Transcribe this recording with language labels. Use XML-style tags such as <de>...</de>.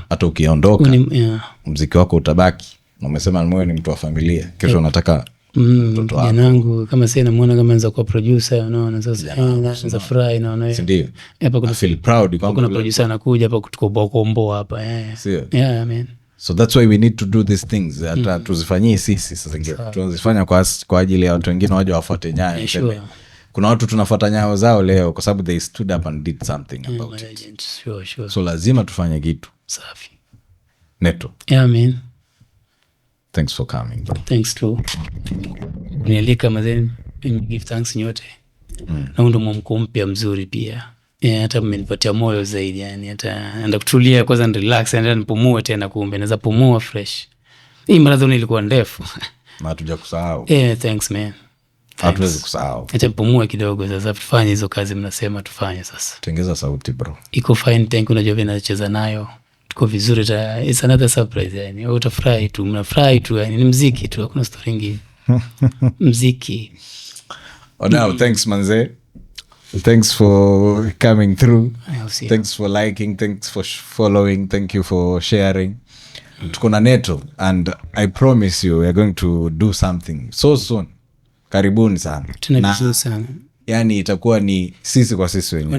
<sw>Hata ukiondoka muziki wako utabaki. Na umesema wewe ni mtu wa familia. Kesho unataka mtoto wako. Yangu kama sasa namuona kama anaweza kuwa producer, unaona sasa anaanza furahi naona. Ndio. Hapa kuna</sw> <en>feel proud</en> <sw>kwamba kuna producer anakuja hapa kutukomboa hapa.</sw> <en>Yeah man. So that's why we need to do these things.</en> <sw>Hata tuzifanyie sisi sasa ingine. Tunazifanya kwa ajili ya watu wengine waje wafuate nyayo.</sw> <en>Sure.</en> <sw>Kuna watu tunafuata nyayo zao leo kwa sababu</sw> <en>they stood up and did something about it. Sure.</en> <sw>So lazima tufanye kitu. Safi. Neto.</sw> <en>Yeah man. Thanks for coming bro. Thanks to</en> <sw>nialika mazeni.</sw> <en>Give thanks nyote.</en> <sw>Na ndo mwamko mpya mzuri pia. Hata mmenipatia moyo zaidi yani, hata naenda kutulia kwanza</sw> <en>and relax and then</en> <sw>nipumue tena, kumbe naweza pumua fresh. Hii marathon ilikuwa ndefu. Na hatujakusahau.</sw> <en>Thanks man.</en> <sw>Hatuwezi kusahau. Acha nipumue kidogo sasa, tufanye hizo kazi mnasema tufanye sasa. Tengeza sauti bro. Iko</sw> <en>fine, thank you.</en> <sw>Unajua vile nacheza nayo. Tuko vizuri,</sw> <en>it's another surprise</en> <sw>yani. Utafurahi tu, mnafurahi tu yani, ni muziki tu, hakuna story nyingine. Muziki.</sw> <en>Now, thanks manze. Thanks for coming through. Thanks for liking, thanks for following, thank you for sharing.</en> <sw>Tuko na</sw> <en>Neto and I promise you we are going to do something so soon.</en> <sw>Karibuni sana. Tunavizuri sana. Yani itakuwa ni sisi kwa sisi wenyewe.</sw>